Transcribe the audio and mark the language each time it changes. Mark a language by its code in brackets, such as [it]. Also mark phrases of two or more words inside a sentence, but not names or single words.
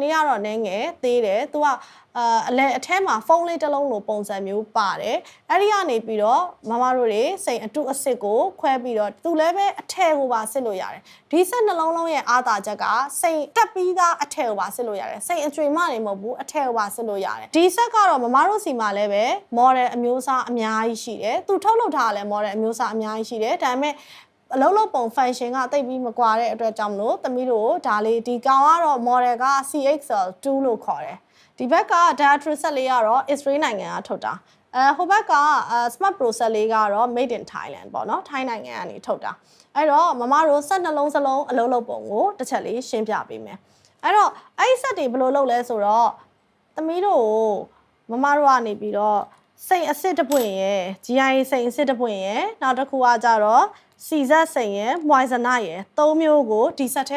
[my] လေးကတော့နည်းငယ်သေးတယ်။သူကအလဲအထဲမှာဖုန်းလေးတစ်လုံးလိုပုံစံမျိုးပါတယ်အဲ့ဒီကနေပြီးတော့မမတို့တွေစိန်အတုအစစ်ကိုခွဲပြီးတော့သူလည်းပဲအထည်ကိုပါစစ်လို့ရတယ်ဒီဆက်နှလုံးလုံးရဲ့အားသာချက်ကစိန်တက်ပြီးသားအထည်ကိုပါစစ်လို့ရတယ်စိန်အကျွေမနေမဟုတ်ဘူးအထည်ကိုပါစစ်လို့ရတယ်ဒီဆက်ကတော့မမတို့စီမှာလည်းပဲ model အမျိုးအစားအများကြီးရှိတယ်သူထုတ်လုပ်ထားတဲ့ model အမျိုးအစားအများကြီးရှိတယ်ဒါပေမဲ့အလုံးလုံးပုံ function ကတိတ်ပြီးမကွာတဲ့အတွက်ကြောင့်မလို့သမီးတို့ဒါလေးဒီကောင်ကတော့ model က CXL2 လို့ခေါ်တယ်ဒီဘက်က [en] dietary set [my] လေးကတော့ Israel နိုင်ငံကထုတ်တာဟိုဘက်က Smart Pro set လေးကတော့ [en] made in Thailand [my] ပေါ့နော်ထိုင်းနိုင်ငံကနေထုတ်တာအဲ့တော့မမတို့set နှလုံးစလုံးအလုံးလုံးပုံကို တစ်ချက်လေးရှင်းပြပေးမယ်အဲ့တော့အဲ့ဒီ set တွေဘယ်လိုလုပ်လဲဆိုတော့သမီးတို့မမတို့ကနေပြီးတော့စိန်အစစ်တစ်ပွင့်ရယ် GI စိန်အစစ်တစ်ပွင့်ရယ်နောက်တစ်ခုကကြတော့စီဇက်စိန်ရယ် moissanite ရယ်၃မျိုးကိုဒီ set ထဲ